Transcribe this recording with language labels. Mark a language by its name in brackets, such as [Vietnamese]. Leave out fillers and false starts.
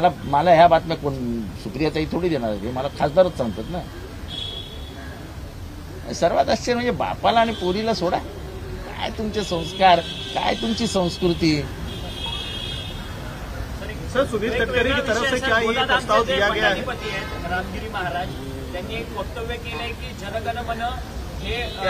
[Marathi] मला ह्या बातम्या कोण सुप्रियाताई थोडी देणार आहे, मला खासदारच सांगतात ना. सर्वात आश्चर्य म्हणजे बापाला आणि पोरीला सोडा. काय तुमचे संस्कार, काय तुमची संस्कृती. [Hindi] सर, सुनील तटकरे की तरफ से क्या ये प्रस्ताव दिया गया है? [Marathi] रामगिरी महाराज त्यांनी एक वक्तव्य केलंय की जनगण मन हे